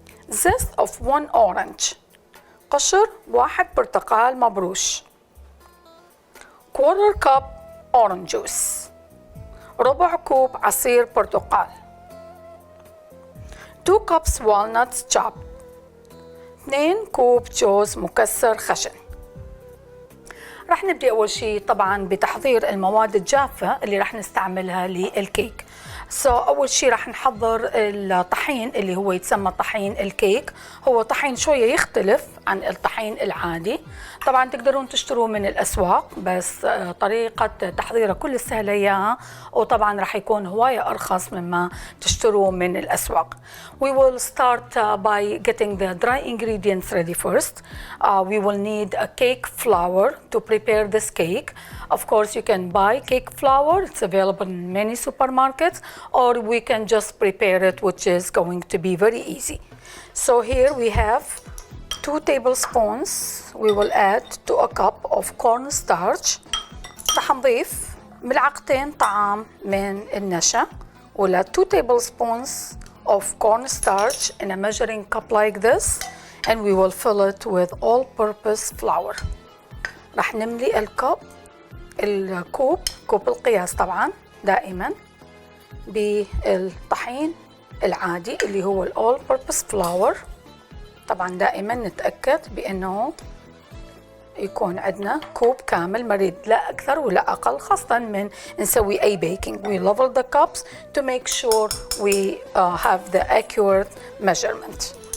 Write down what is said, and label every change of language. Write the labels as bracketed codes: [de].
[en] zest of 1 orange، [ar] قشر 1 برتقال مبروش، [en] 1/4 cup orange juice، [ar] ربع كوب عصير برتقال، [en] 2 cups walnuts chopped، [ar] 2 كوب جوز مكسر خشن. رح نبدأ أول شيء طبعاً بتحضير المواد الجافة اللي رح نستعملها للكيك. أول شيء رح نحضر الطحين اللي هو يتسمى طحين الكيك. هو طحين شوية يختلف عن الطحين العادي. طبعاً تقدرون تشتروه من الأسواق، بس طريقة تحضيره كل سهلة إياها، وطبعاً رح يكون هواية أرخص مما تشتروه من الأسواق. [en] We will start by getting the dry ingredients ready first. We will need a cake flour to prepare this cake. Of course, you can buy cake flour. It's available in many supermarkets, or we can just prepare it, which is going to be very easy. So here we have 2 tablespoons. We will add to a cup of cornstarch. [ar] رح نضيف ملعقتين طعام من النشا، ولا [en] 2 tablespoons of cornstarch in a measuring cup like this, and we will fill it with all-purpose flour. [ar] رح نملي الكوب القياس طبعا دائما بالطحين العادي اللي هو [en] all-purpose flour. [ar] طبعا دائما نتأكد بأنه يكون عندنا كوب كامل، مريد لا أكثر ولا أقل، خاصة من نسوي أي baking. [en] We level the cups to make sure we have the accurate measurement.